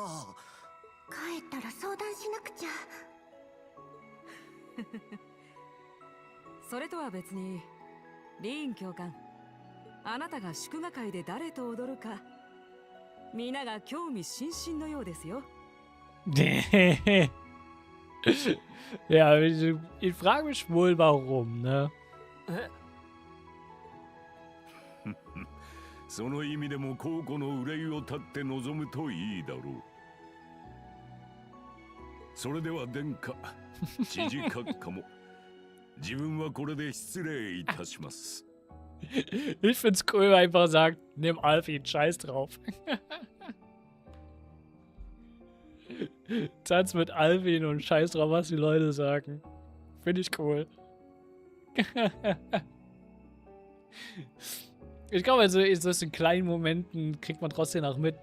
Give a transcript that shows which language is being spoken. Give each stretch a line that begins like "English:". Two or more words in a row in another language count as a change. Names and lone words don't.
Japanese: 帰ったら相談しなくちゃ。それとは別に、リーン教官、あなたが祝賀会で誰と踊るか、皆が興味津々のようですよ。
German: Ja, ich frage mich wohl, warum, ne?
Japanese: その意味でも皇庫の憂いを立って望むといいだろう。それでは殿下、知事閣下も、自分はこれで失礼いたします。
German: Ich find's cool, wenn er einfach sagt, nimm Alfie, scheiß drauf. Tanz mit Alvin und scheiß drauf, was die Leute sagen. Finde ich cool. Ich glaube, also in kleinen Momenten kriegt man trotzdem auch mit.